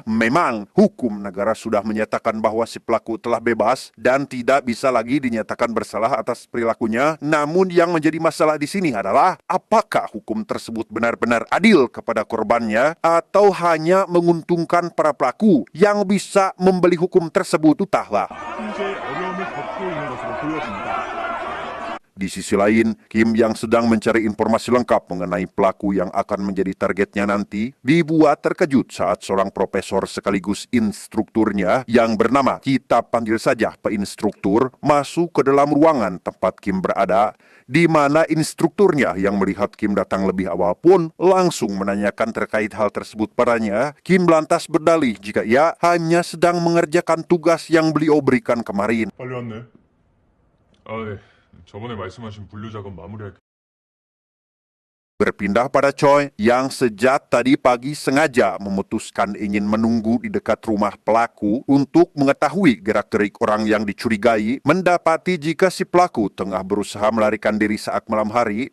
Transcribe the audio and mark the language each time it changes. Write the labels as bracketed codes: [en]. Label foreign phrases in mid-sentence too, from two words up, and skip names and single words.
[id] Memang hukum negara sudah menyatakan bahwa si pelaku telah bebas dan tidak bisa lagi dinyatakan bersalah atas perilakunya. Namun yang menjadi masalah di sini adalah apakah hukum tersebut benar-benar adil kepada korbannya atau hanya menguntungkan para pelaku yang bisa membeli hukum tersebut, entahlah. [ko] 현재 어려움을 겪고 있는 것으로 보여집니다. [id] Di sisi lain, Kim yang sedang mencari informasi lengkap mengenai pelaku yang akan menjadi targetnya nanti, dibuat terkejut saat seorang profesor sekaligus instrukturnya yang bernama, kita panggil saja Pak Instruktur, masuk ke dalam ruangan tempat Kim berada, di mana instrukturnya yang melihat Kim datang lebih awal pun langsung menanyakan terkait hal tersebut padanya. Kim lantas berdalih jika ia hanya sedang mengerjakan tugas yang beliau berikan kemarin. [ko] 빨리 왔네. 네. 저번에 말씀하신 분류 작업 마무리할게요. [id] Berpindah pada Choi yang sejak tadi pagi sengaja memutuskan ingin menunggu di dekat rumah pelaku untuk mengetahui gerak-gerik orang yang dicurigai, mendapati jika si pelaku tengah berusaha melarikan diri saat malam hari.